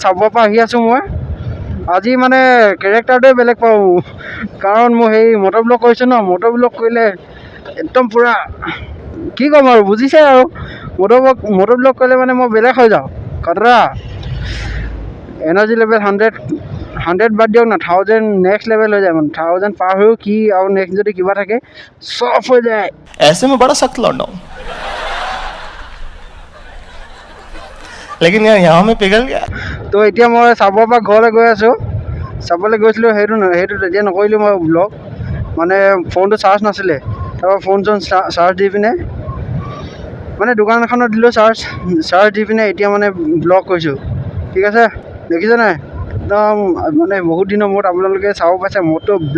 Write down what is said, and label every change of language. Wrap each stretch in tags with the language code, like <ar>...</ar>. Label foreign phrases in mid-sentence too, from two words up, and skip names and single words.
<as>চাব পৰা আহি আছোঁ মই আজি মানে কেৰেক্টাৰটোৱে বেলেগ পাওঁ কাৰণ মই সেই</as> <en>motor vlog</en> <as>কৰিছোঁ ন</as> <en>motor vlog</en> <as>কৰিলে একদম পূৰা কি ক'ম আৰু বুজিছে আৰু</as> <en>motor vlog</en> <as>কৰিলে মানে মই বেলেগ হৈ যাওঁ কাটৰা</as> <en>energy level</en> <as>100 বাদ দিয়ক না 1000</as> <en>next level</en> <as>হৈ যায় মানে 1000 পাৰ হৈও কি আৰু নেক্সট যদি কিবা থাকে চব হৈ যায়</as> <hi>ऐसे में बड़ा सख्त लौंडा हूं लेकिन यार यहाँ में पिघल गया</hi> <as>তো এতিয়া মই চাবৰ পৰা ঘৰলৈ গৈ আছোঁ চাবলৈ গৈছিলোঁ সেইটো তেতিয়া নকৰিলোঁ মই ব্লগ মানে ফোনটো চাৰ্জ নাছিলে তাৰপৰা ফোন চাৰ্জ দি পিনে মানে দোকান এখনত দিলোঁ চাৰ্জ দি পিনে এতিয়া মানে ব্লগ কৰিছোঁ ঠিক আছে দেখিছে নাই একদম মানে বহুত দিনৰ মূৰত আপোনালোকে চাব পাইছে মটো</as>